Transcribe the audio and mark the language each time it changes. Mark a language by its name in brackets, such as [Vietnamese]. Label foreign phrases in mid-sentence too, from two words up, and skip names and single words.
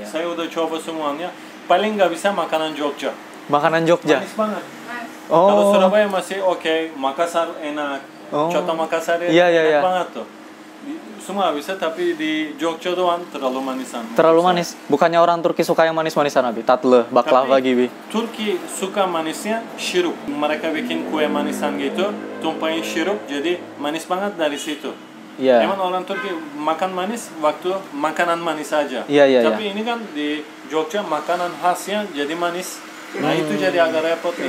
[Indonesian] Saya udah coba semuanya. Paling nggak bisa makanan Jogja. Makanan Jogja. Manis banget. Oh. Kalau Surabaya masih oke, Makassar enak. Coto Makassar enak banget tuh. Semua bisa tapi di Jogja doang terlalu manisan. Terlalu manis. Bukannya orang Turki suka yang manis-manisan, Abi? [Turkish] Tatle, baklava gibi. [Indonesian] Turki suka manisnya sirup. Mereka bikin kue manisan gitu, tumpahin sirup jadi manis banget dari situ. Iya. Emang orang Turki makan manis waktu makanan manis aja. Iya. Tapi ini kan di Jogja makanan khasnya jadi manis. Nah itu jadi agak repot nih.